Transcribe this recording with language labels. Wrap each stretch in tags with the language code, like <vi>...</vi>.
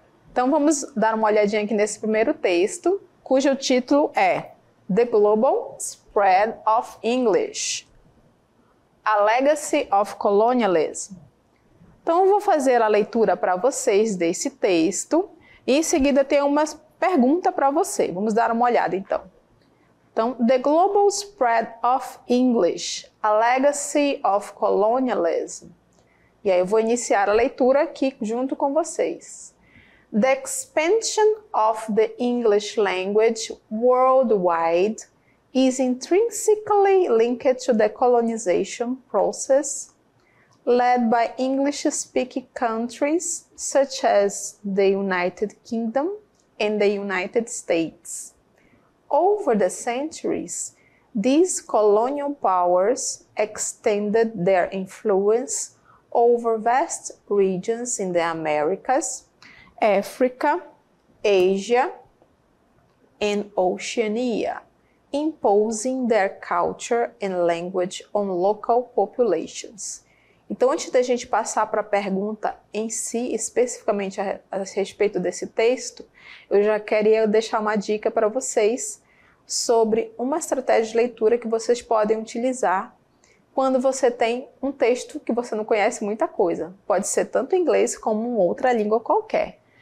<pt>Então, vamos dar uma olhadinha aqui nesse primeiro texto, cujo título é The Global Spread of English, A Legacy of Colonialism. Então, eu vou fazer a leitura para vocês desse texto e em seguida tem uma pergunta para você. Vamos dar uma olhada, então. Então, The Global Spread of English, A Legacy of Colonialism. E aí eu vou iniciar a leitura aqui junto com vocês.</pt> <en>The expansion of the English language worldwide is intrinsically linked to the colonization process led by English-speaking countries such as the United Kingdom and the United States. Over the centuries, these colonial powers extended their influence over vast regions in the Americas, Africa, Asia, and Oceania, imposing their culture and language on local populations.</en> <pt>Então, antes da gente passar para a pergunta em si, especificamente a respeito desse texto, eu já queria deixar uma dica para vocês sobre uma estratégia de leitura que vocês podem utilizar quando você tem um texto que você não conhece muita coisa. Pode ser tanto em inglês como em outra língua qualquer.</pt>